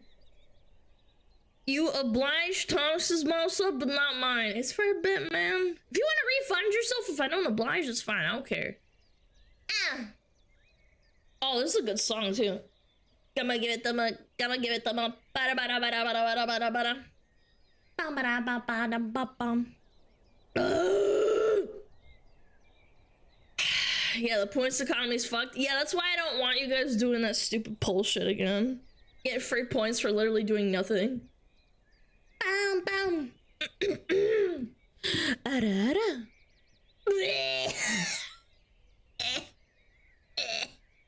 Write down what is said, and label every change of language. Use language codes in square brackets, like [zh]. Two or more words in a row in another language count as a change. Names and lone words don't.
[en] You obliged Thomas's mouse up, but not mine. It's for a bit, man. If you want to refund yourself, if I don't oblige, it's fine. I don't care. Ah. Oh, this is a good song, too. Gonna give it the up. Gonna give it the up. Bada bada bada bada bada bada bada. Bum bada ba bada ba bum. Yeah, the points economy's fucked. Yeah, that's why I don't want you guys doing that stupid poll shit again. Get free points for literally doing nothing. Bam bam. Ada ada.